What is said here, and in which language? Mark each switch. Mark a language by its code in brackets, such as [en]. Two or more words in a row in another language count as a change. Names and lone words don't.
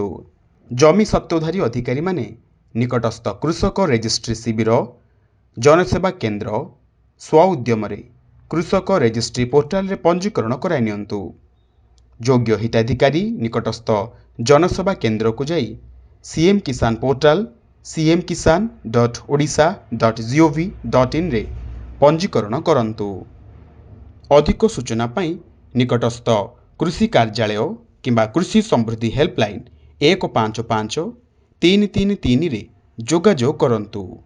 [or] ଜମି ସତ୍ତ୍ୱଧାରୀ ଅଧିକାରୀମାନେ ନିକଟସ୍ଥ କୃଷକ ରେଜିଷ୍ଟ୍ରି ଶିବିର, ଜନସେବା କେନ୍ଦ୍ର, ସ୍ୱ ଉଦ୍ୟମରେ କୃଷକ ରେଜିଷ୍ଟ୍ରି ପୋର୍ଟାଲରେ ପଞ୍ଜୀକରଣ କରାଇ ନିଅନ୍ତୁ। ଯୋଗ୍ୟ ହିତାଧିକାରୀ ନିକଟସ୍ଥ ଜନସେବା କେନ୍ଦ୍ରକୁ ଯାଇ CM କିଷାନ ପୋର୍ଟାଲ cmkisan.odisha.gov.in ରେ ପଞ୍ଜୀକରଣ କରନ୍ତୁ। ଅଧିକ ସୂଚନା ପାଇଁ ନିକଟସ୍ଥ କୃଷି କାର୍ଯ୍ୟାଳୟ କିମ୍ବା କୃଷି ସମୃଦ୍ଧି ହେଲ୍ପଲାଇନ୍ 155 333 ରେ ଯୋଗାଯୋଗ କରନ୍ତୁ।